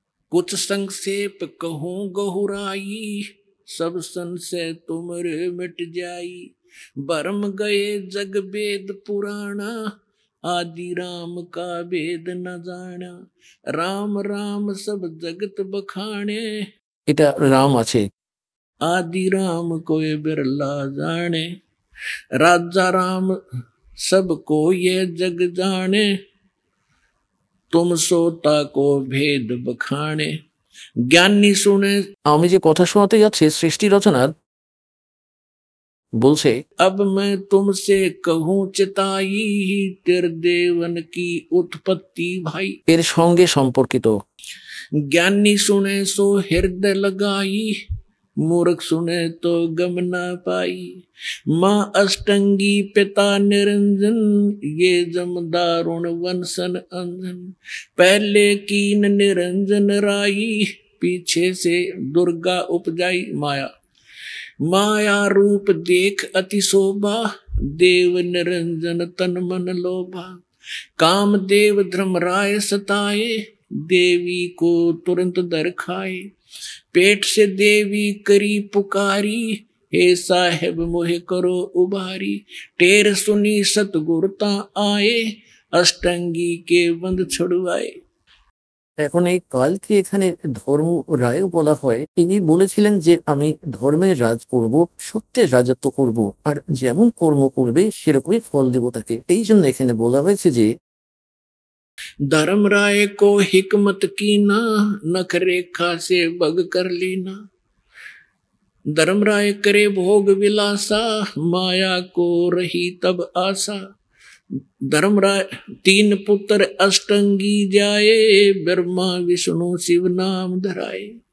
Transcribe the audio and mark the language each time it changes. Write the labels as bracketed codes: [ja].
[hi] कुछ संक्षेप कहूँ गहुराई सब संशय तुमरे मिट जाई भरम गए जग वेद पुराणा आदि राम का वेद न जाना राम राम सब जगत बखाने। [bn] এটা রাম আছে, [hi] आदि राम कोई बिरला जाने राजा राम सबको ये जग जाने तुम सोता को भेद बखाने। [bn] জ্ঞানী শুনে আমি যে কথা শোনাতে যাচ্ছি সৃষ্টি রচনার বলছে [hi] अब मैं तुमसे कहूँ चिताई तेरे देवन की उत्पत्ति भाई [bn] এর সঙ্গে সম্পর্কিত। জ্ঞানী শুনে [hi] सो हृदय लगाई मूर्ख सुने तो गम न पाई माँ अष्टंगी पिता निरंजन ये जमदारुण वंशन अंजन पहले कीन निरंजन राई पीछे से दुर्गा उपजाई माया माया रूप देख अति शोभा देव निरंजन तन मन लोभा काम देव धर्मराय सताए देवी को तुरंत दर खाए पेट से देवी करी पुकारी हे साहेब मोहे करो उबारी टेर सुनी सतगुरता आए अष्टंगी के बंद छुड़वाए। [bn] এখন এই কালকে এখানে ধর্ম রায় বলা হয়, তিনি বলেছিলেন যে আমি ধর্মের রাজ করব, সত্যের রাজত্ব করব, আর যেমন কর্ম করবে সেরকমই ফল দেব তাকে। এই জন্য এখানে বলা হয়েছে যে [hi] धर्म राय को हिकमत की ना नख रेखा से बग कर लेना धर्म राय करे भोग विलासा माया को रही तब आशा धर्म राय तीन पुत्र अष्टंगी जाए ब्रह्मा विष्णु शिव नाम धराए